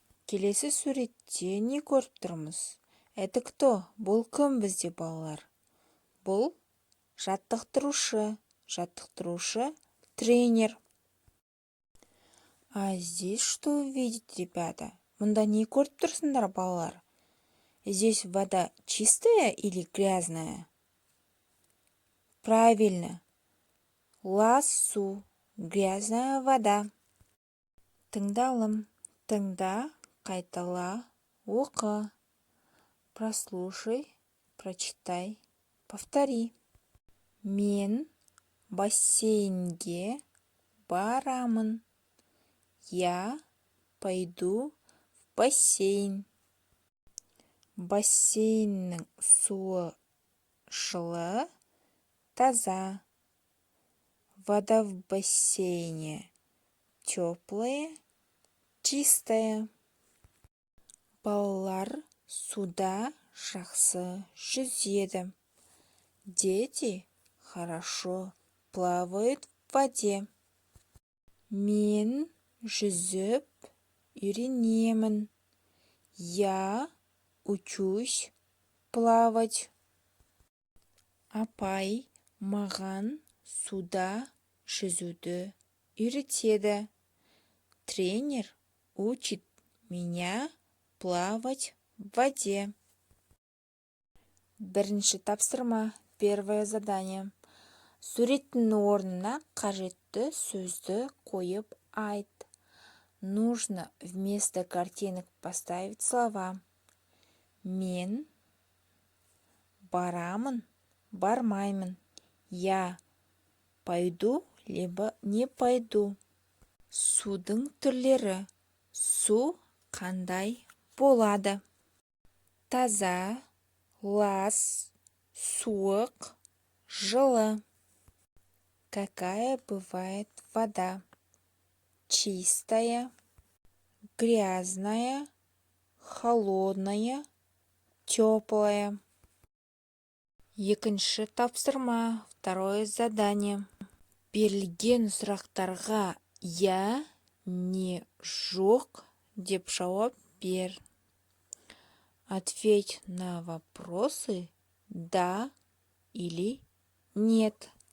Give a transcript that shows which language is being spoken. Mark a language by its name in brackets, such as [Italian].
[Kazakh] Келесі суретте не көріп тұрмыз? [Russian] Это кто? [Kazakh] Бұл кім бізде, балалар? Бұл жаттықтырушы, тренер. [Russian] А здесь что увидите, ребята? [Kazakh] Мұнда не көріп тұрсыңдар, балалар? [Russian] Здесь вода чистая или грязная? Правильно. Ласу, грязная вода. Тыңдалым. [Kazakh] Тыңда, қайтала, оқы. [Russian] Прослушай, прочитай, повтори. [Kazakh] Мен бассейнге барамын. [Russian] Я пойду в бассейн. [Kazakh] Бассейннің суы жылы, таза. [Russian] Вода в бассейне теплая, чистая. [Kazakh] Балалар суда жақсы жүзеді. [Russian] Дети хорошо плавают в воде. [Kazakh] Мен жүзіп үйренемін. [Russian] Я учусь плавать. [Kazakh] Апай маған суда жүзуді үйретеді. [Russian] Тренер учит меня плавать в воде. [Kazakh] Бірінші тапсырма, [Russian] первое задание. [Kazakh] Суреттің орнына қажетті сөзді қойып айт. [Russian] Нужно вместо картинок поставить слова. [Kazakh] Мен барамын, бармаймын. [Russian] Я пойду, либо не пойду. [Kazakh] Судың түрлері. Су қандай болады? Таза, лас, суық, жылы. [Russian] Какая бывает вода? Чистая, грязная, холодная, теплая. [Kazakh] Екінші тапсырма, [Russian] второе задание. [Kazakh] Берілген сұрақтарға я, не, жоқ деп жауап бер. [Russian] Ответь на вопросы да или нет.